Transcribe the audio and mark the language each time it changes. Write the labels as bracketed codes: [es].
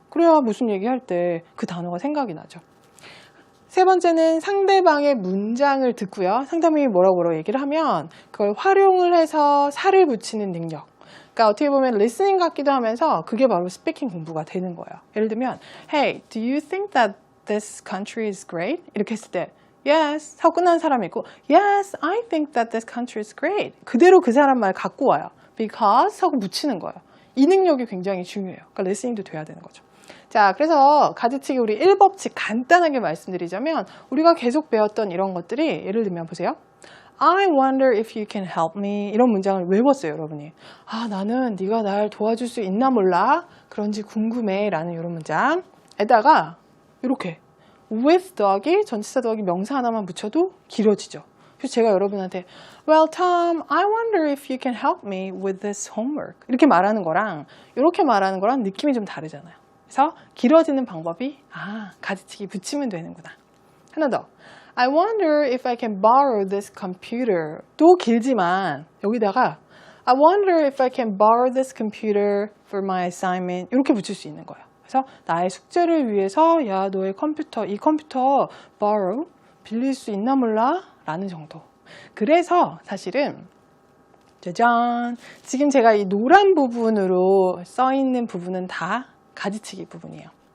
[ko] 그래야 무슨 얘기할 때 그 단어가 생각이 나죠. 세 번째는 상대방의 문장을 듣고요. 상대방이 뭐라고 얘기를 하면 그걸 활용을 해서 살을 붙이는 능력. 그러니까 어떻게 보면 리스닝 같기도 하면서 그게 바로 스피킹 공부가 되는 거예요. 예를 들면 [en] Hey, do you think that this country is great? [ko] 이렇게 했을 때 [en] Yes [ko] 하고 끝나는 사람이 있고 [en] Yes, I think that this country is great. [ko] 그대로 그 사람 말 갖고 와요. Because 하고 붙이는 거예요. 이 능력이 굉장히 중요해요. 그러니까 리스닝도 돼야 되는 거죠. 자, 그래서 가지치기 우리 1법칙 간단하게 말씀드리자면 우리가 계속 배웠던 이런 것들이 예를 들면 보세요. [en] I wonder if you can help me [ko] 이런 문장을 외웠어요, 여러분이. 아, 나는 네가 날 도와줄 수 있나 몰라. 그런지 궁금해 라는 이런 문장에다가 이렇게 with 더하기 전치사 더하기 명사 하나만 붙여도 길어지죠. 그래서 제가 여러분한테 [en] Well, Tom, I wonder if you can help me with this homework [ko] 이렇게 말하는 거랑 이렇게 말하는 거랑 느낌이 좀 다르잖아요. 그래서 길어지는 방법이 가지치기 붙이면 되는구나. 하나 더. [en] I wonder if I can borrow this computer. [ko] 또 길지만 여기다가 [en] I wonder if I can borrow this computer for my assignment. [ko] 이렇게 붙일 수 있는 거예요. 그래서 나의 숙제를 위해서 야, 너의 컴퓨터, 이 컴퓨터 borrow, 빌릴 수 있나 몰라? 라는 정도. 그래서 사실은 짜잔! 지금 제가 이 노란 부분으로 써 있는 부분은 다 가지치기 부분이에요.